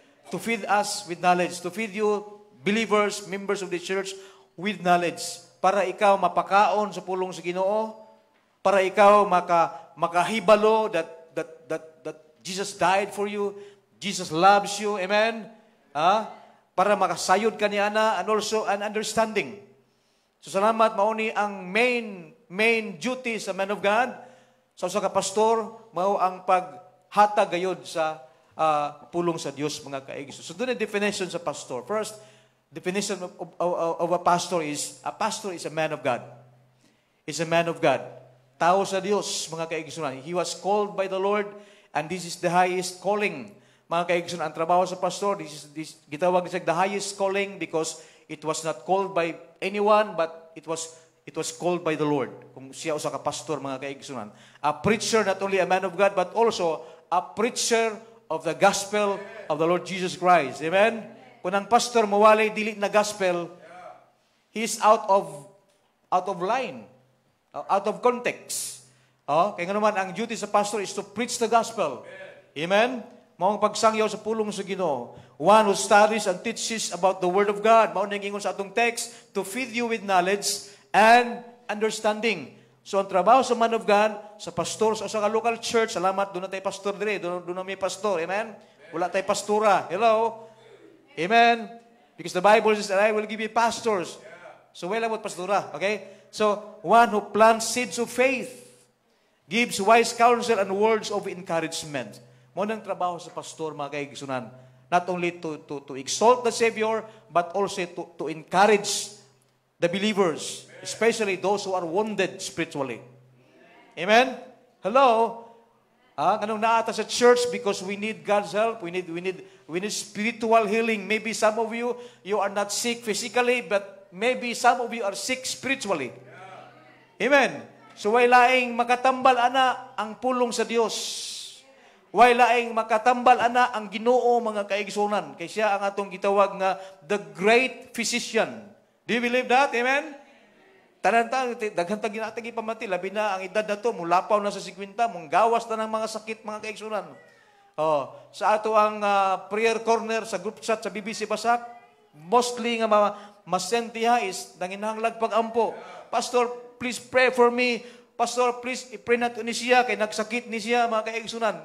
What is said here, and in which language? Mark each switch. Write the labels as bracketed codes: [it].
[en] To feed us with knowledge, to feed you believers, members of the church with knowledge [ceb] para ikaw mapakaon sa pulong sa Ginoo, para ikaw makahibalo [en] that Jesus died for you, Jesus loves you. Amen. [ceb] Para makasayod ka niya na, [en] and also an understanding. [ceb] So salamat, mauni ang main duty sa man of God, sa usa ka pastor, mao ang paghatag gayud sa pulong sa Dios, mga kaigso. So doon ang definition sa pastor. [en] First, definition of a pastor is a man of God. Is a man of God. [ceb] Tao sa Dios, mga kaigso. [en] He was called by the Lord, and this is the highest calling. [ceb] Mga kaigsoon, ang trabaho sa pastor, [en] this gitawag siya the highest calling because it was not called by anyone, but it was called by the Lord. [ceb] Kung siya usa ka pastor, mga kaigsoon. [en] A preacher, not only a man of God, but also a preacher of the gospel of the Lord Jesus Christ. Amen? Kung ang pastor mawalay dili na gospel, he is out of line, out of context. Kaya nga naman, ang duty sa pastor is to preach the gospel. Amen? [ceb] Maong pagsangyaw sa pulong sa Ginoo. [en] One who studies and teaches about the Word of God. [ceb] Maong nang ingon sa atong text, [en] to feed you with knowledge and understanding. [ceb] So ang trabaho sa man of God, sa pastor, sa local church, salamat, doon na tayo pastor dire, doon na may pastor. Amen? Wala tayo pastora. Hello? Amen? [en] Because the Bible says, I will give you pastors. [ceb] So wala mo pastora. [en] Okay? So, one who plants seeds of faith, gives wise counsel and words of encouragement. [ceb] Mo nang trabaho sa pastor, mga kaigsunan, [en] not only to exalt the Savior, but also to encourage the believers, especially those who are wounded spiritually. Amen? Hello? [ceb] Kanong naata sa church [en] because we need God's help. We need spiritual healing. Maybe some of you are not sick physically, but maybe some of you are sick spiritually. Amen? [ceb] So, way laing makatambal ana ang pulong sa Dios. Way laing makatambal ana ang Ginoo, mga kaigsunan. Kay siya ang atong gitawag nga [en] the great physician. Do you believe that? Amen? [ceb] Tanan-tanan, daghantag ginatagi pamati, labi na ang edad na to, mulapaw na sa 50, mong gawas na ng mga sakit, mga kaigsunan. Oh, sa ato ang prayer corner sa group chat sa BBC Basak, mostly nga masentiha is nanginahanglag pag-ampo. [en] Pastor, please pray for me. [ceb] Pastor, please i-pray nato ni siya kay nagsakit ni siya, mga kaigsunan.